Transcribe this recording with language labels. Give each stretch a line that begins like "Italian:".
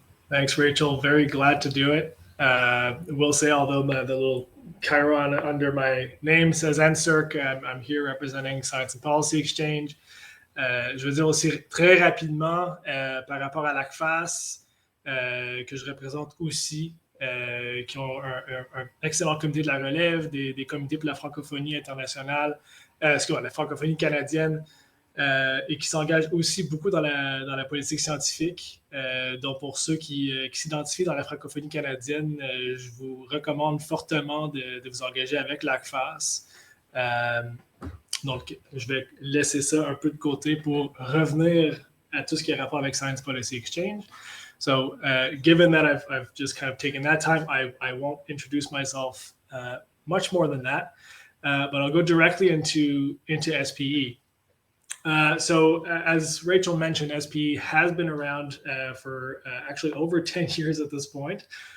English: Thanks, Rachel. Very glad to do it. Will say, although the little Chiron under my name says NSERC, I'm here representing Science and Policy Exchange.
French: Je veux dire aussi très rapidement par rapport à l'ACFAS, que je représente aussi, qui ont un excellent comité de la relève, des comités pour la francophonie internationale, la francophonie canadienne, et qui s'engagent aussi beaucoup dans la politique scientifique. Donc, pour ceux qui s'identifient dans la francophonie canadienne, je vous recommande fortement de vous engager avec l'ACFAS. Donc, je vais laisser ça un peu de côté pour revenir à tout ce qui a rapport avec Science Policy Exchange.
English: So, given that I've just kind of taken that time, I won't introduce myself much more than that, but I'll go directly into SPE. So as Rachel mentioned, SPE has been around for actually over 10 years at this point.